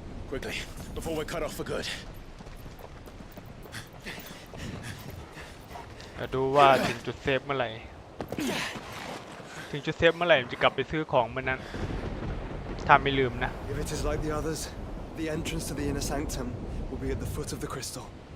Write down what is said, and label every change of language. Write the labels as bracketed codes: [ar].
[en] Quickly, before we're cut off for good. [th] จะดูว่าถึงจุดเซฟเมื่อไหร่ถึงจุดเซฟเมื่อไหร่จะกลับไปซื้อของมันนั้นถ้าไม่ลืมนะ [en] If it is like the others, the entrance to the inner sanctum will be at the foot of the crystal.